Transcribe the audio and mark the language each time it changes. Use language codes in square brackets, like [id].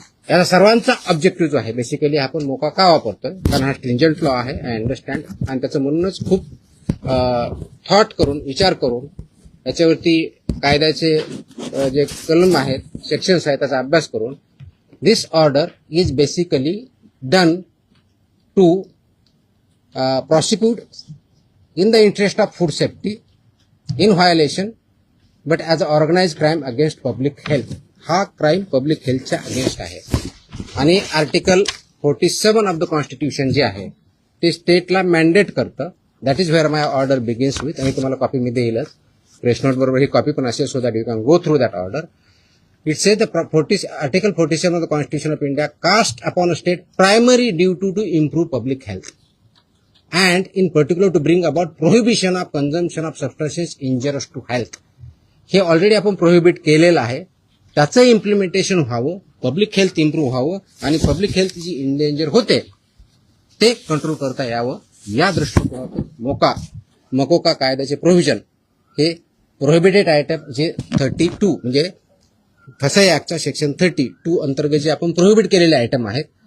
[mr] याचा सर्वांचा ऑब्जेक्टिव्ह जो आहे बेसिकली आपण मोका का वापरतोय, कारण हा स्ट्रिंजंट लॉ आहे, आय अंडरस्टँड, आणि त्याचं म्हणूनच खूप थॉट करून, विचार करून याच्यावरती कायद्याचे जे कलम आहेत, सेक्शन्स आहेत त्याचा अभ्यास करून [en] This order is basically done to prosecute in the interest of food safety in violation but as an organized crime against public health. [mr] हा क्राईम पब्लिक हेल्थच्या अगेन्स्ट आहे. आणि आर्टिकल 47 ऑफ द कॉन्स्टिट्यूशन जे आहे ते स्टेटला मॅन्डेट करतं. [en] That is where my order begins with. [mr] आणि तुम्हाला copy मी देईलच, press note बरोबर ही कॉपी पण असेल, [en] So that you can go through that order. It says the Article 47 of the Constitution of India cast upon a state primary duty to improve public health and in particular to bring about prohibition of consumption of substances injurious to health. [mr] हे already आपण prohibit केलेलं आहे, त्याचं implementation व्हावं, public health improve व्हावं आणि public health जी endanger होते ते कंट्रोल करता यावं या दृष्टिकोनातून मकोका कायद्याचे प्रोव्हिजन हे प्रोहिबिटेड आयटम जे 32 म्हणजे फसाई ऍक्टच्या सेक्शन 32 अंतर्गत जे आपण प्रोहिबिट केलेले आयटम आहेत